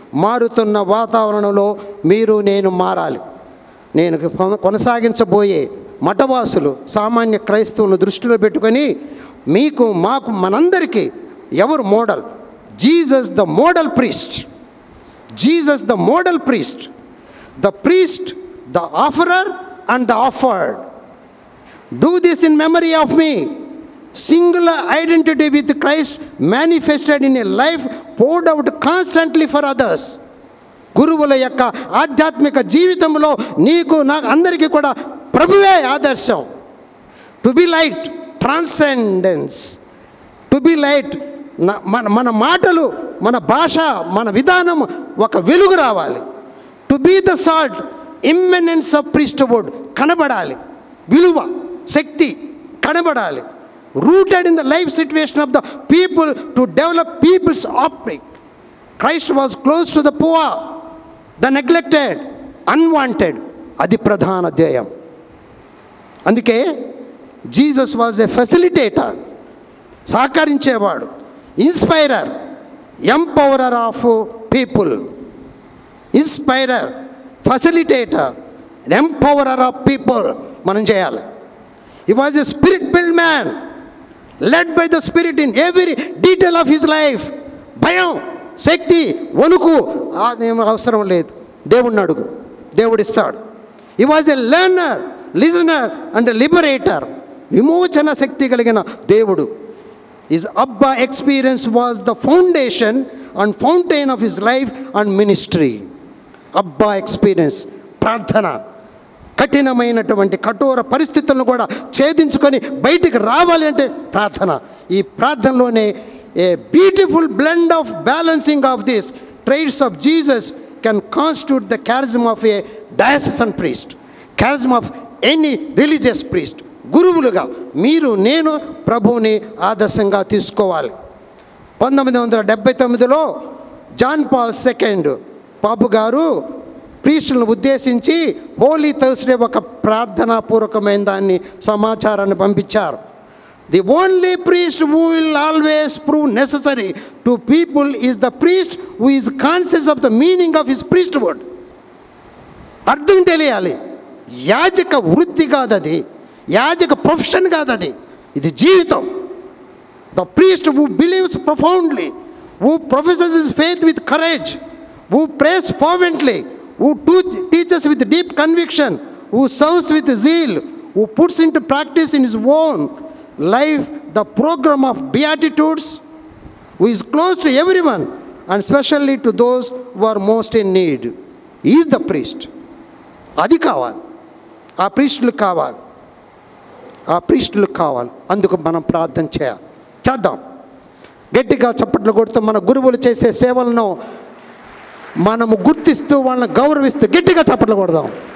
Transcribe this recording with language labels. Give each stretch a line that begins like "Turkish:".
Telugu: మారుతున్న వాతావరణంలో మీరు నేను మారాలి. నేను కొనసాగించబోయే మఠవాసులు సామాన్య క్రైస్తవులను దృష్టిలో పెట్టుకొని మీకు మాకు మనందరికీ ఎవరు model?
English: Jesus the model priest. Jesus the model priest, the priest, the offerer and the offered. Do this in memory of me. Singular identity with Christ manifested in a life poured out constantly for others.
Telugu: గురువుల యొక్క ఆధ్యాత్మిక జీవితంలో నీకు నాకు అందరికీ కూడా ప్రభువే ఆదర్శం.
English: To be light, transcendence. To be light,
Telugu: మన మాటలు, మన భాష, మన విధానం ఒక వెలుగు రావాలి.
English: to be the salt, immanence of priesthood
Telugu: కనబడాలి. విలువ, శక్తి కనబడాలి.
English: Rooted in the life situation of the people to develop people's optic. Christ was close to the poor, the neglected, unwanted.
Telugu: అది ప్రధాన ధ్యేయం.
English: అందుకే Jesus was a facilitator, సహకరించేవాడు, inspirer, empowerer of people. Inspirer, facilitator, empowerer of people
Telugu: మనం చేయాలి.
English: He was a spirit-filled man, led by the Spirit in every detail of his life.
Telugu: భయం, శక్తి, వణుకు అదేం అవసరం లేదు. దేవుడిని అడుగు, దేవుడిస్తాడు.
English: He was a learner, listener and a liberator.
Telugu: విమోచన శక్తి కలిగిన దేవుడు.
English: His Abba experience was the foundation and fountain of his life and ministry.
Telugu: అబ్బా ఎక్స్పీరియన్స్, ప్రార్థన, కఠినమైనటువంటి కఠోర పరిస్థితులను కూడా ఛేదించుకొని బయటికి రావాలి అంటే ప్రార్థన. ఈ ప్రార్థనలోనే
English: A beautiful blend of balancing of this traits of Jesus can constitute the charism of a diocesan priest, charism of any religious priest.
Telugu: గురువులుగా మీరు నేను ప్రభువుని ఆదర్శంగా తీసుకోవాలి. 1979లో జాన్ పాల్ II పాపు గారు ప్రీస్టులను ఉద్దేశించి హోలీ థర్స్డే ఒక ప్రార్థనాపూర్వకమైన దాన్ని సమాచారాన్ని పంపించారు.
English: The only priest who will always prove necessary to people is the priest who is conscious of the meaning of his priesthood.
Telugu: అర్థం తెలియాలి. యాజక వృత్తి కాదు అది, యాజక ప్రొఫెషన్ కాదు అది, ఇది జీవితం.
English: The priest who believes profoundly, who professes his faith with courage, who prays fervently, who teaches with deep conviction, who serves with zeal, who puts into practice in his own life the program of beatitudes, who is close to everyone and especially to those who are most in need. He is the priest.
Telugu: అది కావాలి, ఆ ప్రీస్టులు కావాలి, ఆ ప్రీస్టులు కావాలి. అందుకు మనం ప్రార్థన చేద్దాం. గట్టిగా చప్పట్లు కొడుతూ మన గురువులు చేసే సేవలను మనము గుర్తిస్తూ వాళ్ళని గౌరవిస్తూ గట్టిగా చప్పట్లు కొడదాం.